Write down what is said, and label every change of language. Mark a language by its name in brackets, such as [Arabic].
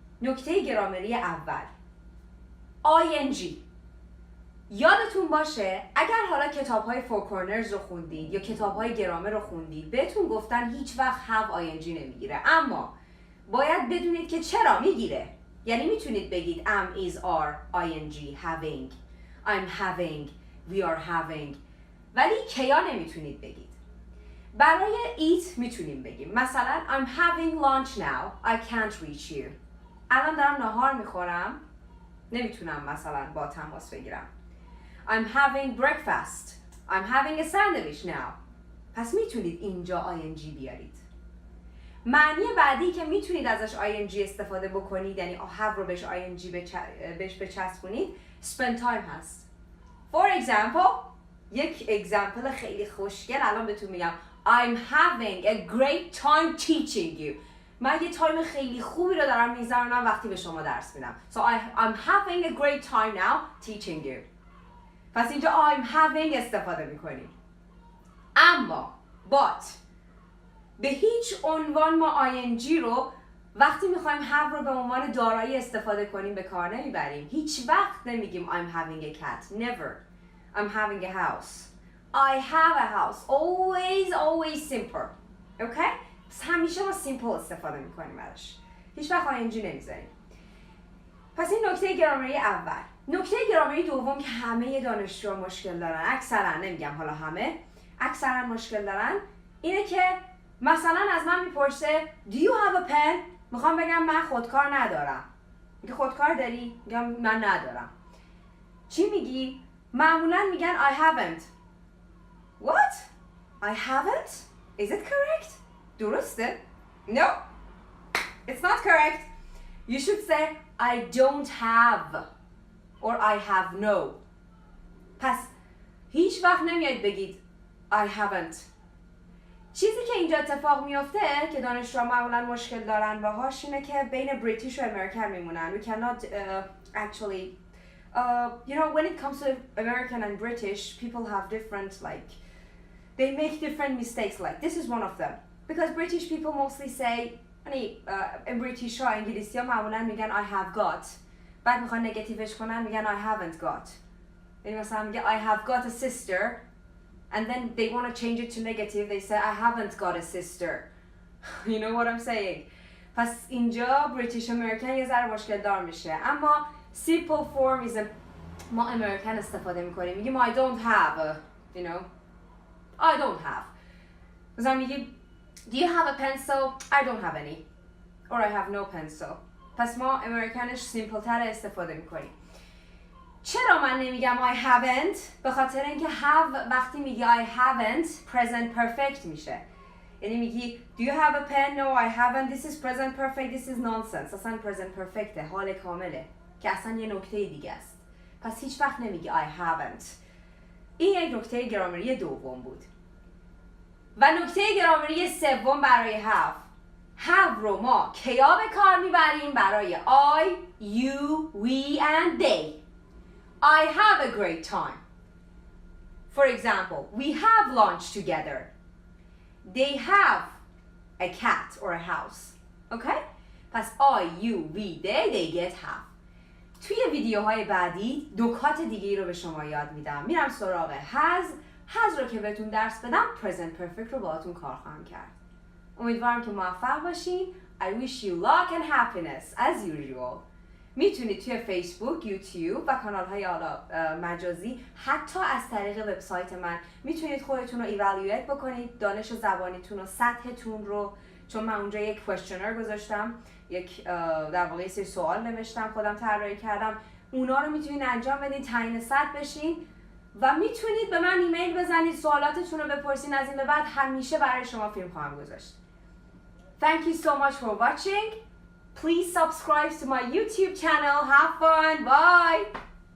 [Persian] نکته گرامری اول ing. یادتون باشه اگر حالا کتاب‌های فور کورنرز رو خوندید یا کتاب‌های گرامر رو خوندید، بهتون گفتن هیچ وقت have ing نمیگیره، اما باید بدونید که چرا میگیره. یعنی میتونید بگید [English] am, is, are, ing, having, I'm having, we are having، [Persian] ولی کیا نمیتونید بگید. برای eat میتونیم بگیم مثلا [English] I'm having lunch now, I can't reach you. [Persian] الان دارم نهار میخورم، نمیتونم مثلا با تماس بگیرم. [English] I'm having breakfast, I'm having a sandwich now. [Persian] پس میتونید اینجا ing بیارید. معنی بعدی که میتونید ازش ing استفاده بکنید، یعنی have رو بهش ing بهش بچسبونید، spend time هست. [English] For example، [Persian] یک example خیلی خوشگل الان بهتون میگم [English] I'm having a great time teaching you. [Persian] من یه تایم خیلی خوبی رو دارم میگذرونم وقتی به شما درس میدم. [English] So I'm having a great time now teaching you. [Persian] پس اینجا I'm having استفاده میکنیم. اما but به هیچ عنوان ما ing رو وقتی میخوایم have رو به عنوان دارایی استفاده کنیم به کار نمیبریم. هیچ وقت نمیگیم [English] I'm having a cat. Never. I'm having a house. I have a house. Always simple. Okay? [Persian] پس همیشه ما simple استفاده میکنیم ازش. هیچ وقت ing نمیذاریم. پس این نکته گرامری اول. نکته گرامری دوم که همه دانشجوها مشکل دارن، اکثرا، نمیگم حالا همه، اکثرا مشکل دارن، اینه که مثلا از من میپرسه [English] Do you have a pen؟ [Persian] میخوام بگم من خودکار ندارم. میگه خودکار داری؟ میگم من ندارم. چی میگی؟ معمولا میگن I haven't. [English] What? I haven't? Is it correct? درسته? No. It's not correct. You should say I don't have or I have no. [Persian] پس هیچ وقت نمیاد بگید I haven't. چیزی که اینجا اتفاق میفته که دانشجوها معمولا مشکل دارن باهاش اینه که بین بریتیش و امریکن میمونن. [English] We cannot actually you know, when it comes to American and British, people have different, like, they make different mistakes. Like, this is one of them. Because British people mostly say, [Persian] British ها انگلیسی ها معمولا میگن [English] I have got. [Persian] بعد میخوان نگاتیوش کنن میگن I haven't got. یعنی مثلا میگه [English] I have got a sister, and then they want to change it to negative. They say I haven't got a sister. You know what I'm saying? [Persian] پس اینجا British American یه ذره مشکل دار میشه. اما [English] simple form is [Persian] ما امریکن استفاده میکنیم. میگیم [English] I don't have, you know, I don't have. [Persian] مثلا میگیم [English] Do you have a pencil? I don't have any. Or I have no pencil. [Persian] پس ما امریکنش سیمپل تر استفاده میکنیم. چرا من نمیگم I haven't؟ به خاطر اینکه have وقتی میگی I haven't present perfect میشه. [English] یعنی میگی Do you have a pen? No, I haven't. This is present perfect. This is nonsense. [Persian] اصلا present perfectه. حال کامله. که اصلا یه نکته دیگه است. پس هیچ وقت نمیگی I haven't. این یک نکته گرامری دوم بود. و نکته گرامری سوم برای have رو ما کیا به کار میبریم؟ برای [English] I, you, we and they. I have a great time. For example, we have lunch together. They have a cat or a house. Okay? [Persian] پس [English] I, you, we, they get have. [Persian] توی ویدیوهای بعدی نکات دیگه رو به شما یاد میدم. میرم سراغ has رو که بهتون درس بدم present perfect رو باهاتون کار خواهم کرد. امیدوارم که موفق باشین. [English] I wish you luck and happiness as usual. [Persian] میتونید توی فیسبوک، یوتیوب و کانال‌های مجازی حتی از طریق وبسایت من میتونید خودتون رو ایوالویت بکنید، دانش زبانیتون و سطحتون رو، چون من اونجا یک کوئسشنر گذاشتم، یک در واقع یه سری سوال نوشتم، خودم طراحی کردم، اونا رو میتونید انجام بدین، تعیین سطح بشین و میتونید به من ایمیل بزنید، سوالاتتون رو بپرسین. از این به بعد همیشه برای شما فیلم خواهم گذاشت. [English] Thank you so much for watching. Please subscribe to my YouTube channel. Have fun. Bye.